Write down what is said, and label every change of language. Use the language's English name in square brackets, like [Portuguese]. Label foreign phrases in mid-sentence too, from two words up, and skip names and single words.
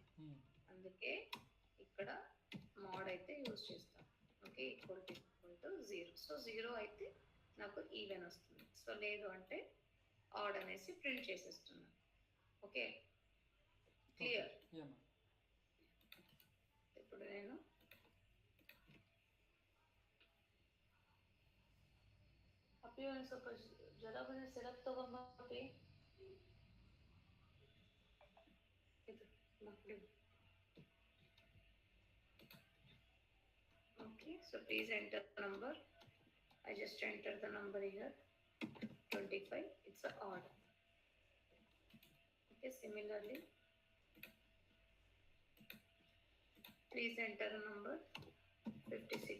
[Telugu] అందుకే ఇక్కడ మోడ్ అయితే యూజ్ చేస్తాం. ఓకే, [English] equal to [Telugu] 0. సో 0 అయితే నాకు ఈవెన్ వస్తుంది. సో లేదు అంటే ఆడ్ అనేసి ప్రింట్ చేసేస్తున్నాను. [English] Okay, clear? [Telugu] ఇప్పుడు నేను [Kannada] ಅಪ್ಪಿ ಒಂದು ಸ್ವಲ್ಪ ಜ್ವರ ಬಂದ್ರೆ ಸಿರಪ್ ತಗೊಂಬಪ್ಪಿ. ಇದು ಮಕ್ಕಳಿಗೆ. [English] Okay, so please enter the number. I just entered the number here, 25. It's a odd. Okay, similarly, please enter a number 56.